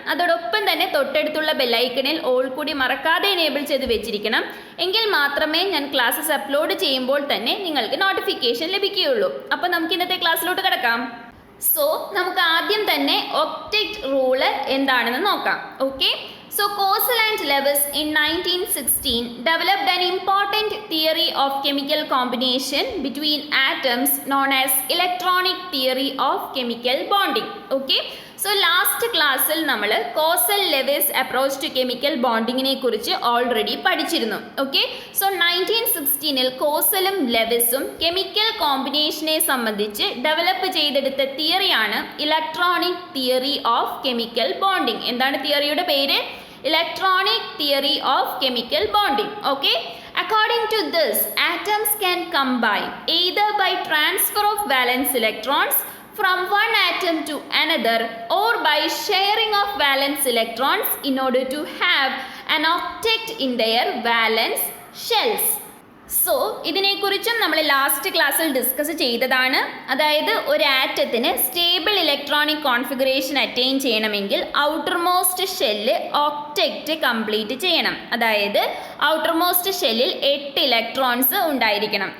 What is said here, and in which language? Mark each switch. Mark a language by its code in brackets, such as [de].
[ml] അതോടൊപ്പം തന്നെ തൊട്ടടുത്തുള്ള ബെല്ലൈക്കണിൽ ഓൾ കൂടി മറക്കാതെ എനേബിൾ ചെയ്ത് വെച്ചിരിക്കണം. എങ്കിൽ മാത്രമേ ഞാൻ ക്ലാസ്സസ് അപ്ലോഡ് ചെയ്യുമ്പോൾ തന്നെ നിങ്ങൾക്ക് നോട്ടിഫിക്കേഷൻ ലഭിക്കുകയുള്ളൂ. അപ്പോൾ നമുക്ക് ഇന്നത്തെ ക്ലാസ്സിലോട്ട് കിടക്കാം. സോ നമുക്ക് ആദ്യം തന്നെ ഒക്ടറ്റ് റൂള് എന്താണെന്ന് നോക്കാം. [en] Okay, so Kosel and Lewis in 1916 developed an important theory of chemical combination between atoms known as electronic theory of chemical bonding. Okay, so last [ml] ക്ലാസ്സിൽ നമ്മൾ causal Lewis approach to chemical ബോണ്ടിങ്ങിനെ കുറിച്ച് already പഠിച്ചിരുന്നു. Okay, so 1916 കോസലും ലെവിസും chemical കോമ്പിനേഷനെ സംബന്ധിച്ച് develop ചെയ്തെടുത്ത തിയറിയാണ് electronic theory of chemical bonding. എന്താണ് തിയറിയുടെ പേര്? [en] Electronic theory of chemical bonding. Okay, according to this, atoms can combine either by transfer of valence electrons from one atom to another or by sharing of valence electrons in order to have an octet in their valence shells. [ml] So ഇതിനെക്കുറിച്ചും നമ്മൾ last ക്ലാസ്സിൽ discuss ചെയ്തതാണ്. അതായത് ഒരു ആറ്റത്തിന് stable electronic configuration attain ചെയ്യണമെങ്കിൽ outer most shell octet complete ചെയ്യണം. അതായത് outer most ഷെല്ലിൽ 8 electrons ഉണ്ടായിരിക്കണം.